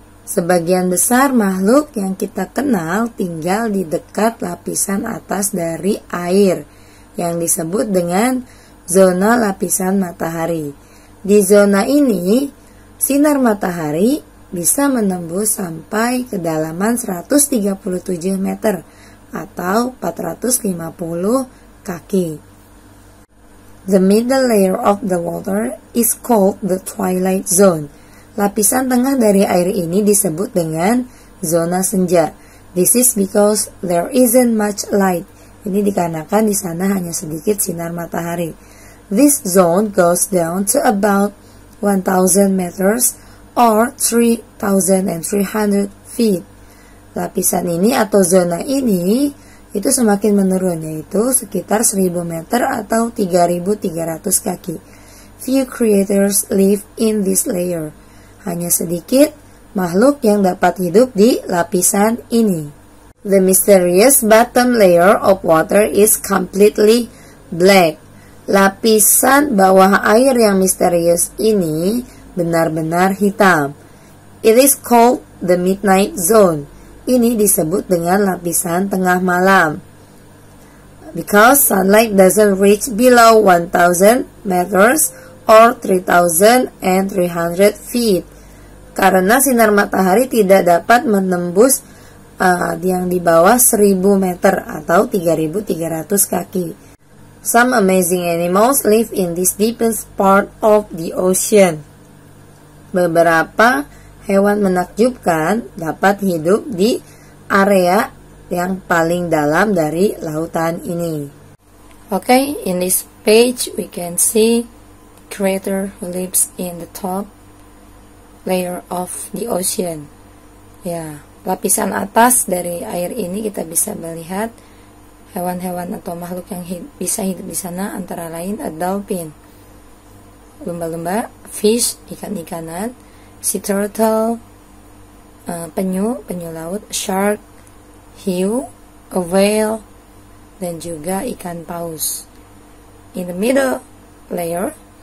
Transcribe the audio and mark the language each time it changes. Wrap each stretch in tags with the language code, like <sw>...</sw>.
<id>Sebagian besar makhluk yang kita kenal tinggal di dekat lapisan atas dari air yang disebut dengan zona lapisan matahari. Di zona ini, sinar matahari bisa menembus sampai kedalaman 137 meter atau 450 kaki.</id> <en>The middle layer of the water is called the twilight zone.</en> <id>Lapisan tengah dari air ini disebut dengan zona senja.</id> <en>This is because there isn't much light.</en> <id>Ini dikarenakan di sana hanya sedikit sinar matahari.</id> <en>This zone goes down to about 1,000 meters or 3,300 feet.</en> <id>Lapisan ini atau zona ini itu semakin menurun, yaitu sekitar 1.000 meter atau 3.300 kaki.</id> <en>Few creatures live in this layer.</en> <id>Hanya sedikit makhluk yang dapat hidup di lapisan ini.</id> <en>The mysterious bottom layer of water is completely black.</en> <id>Lapisan bawah air yang misterius ini benar-benar hitam.</id> <en>It is called the midnight zone.</en> <id>Ini disebut dengan lapisan tengah malam.</id> <en>Because sunlight doesn't reach below 1,000 meters or 3,300 feet.</en> <id>Karena sinar matahari tidak dapat menembus yang di bawah 1.000 meter atau 3.300 kaki.</id> <en>Some amazing animals live in this deepest part of the ocean.</en> <id>Beberapa hewan menakjubkan dapat hidup di area yang paling dalam dari lautan ini.</id> <en>Okay, in this page we can see creator who lives in the top layer of the ocean.</en> <id>Ya, lapisan atas dari air ini kita bisa melihat hewan-hewan atau makhluk yang bisa hidup di sana, antara lain a dolphin, lumba-lumba, fish, ikan-ikanan, sea turtle, penyu laut, shark, hiu, a whale, dan juga ikan paus.</id> <en>In the middle layer,</en>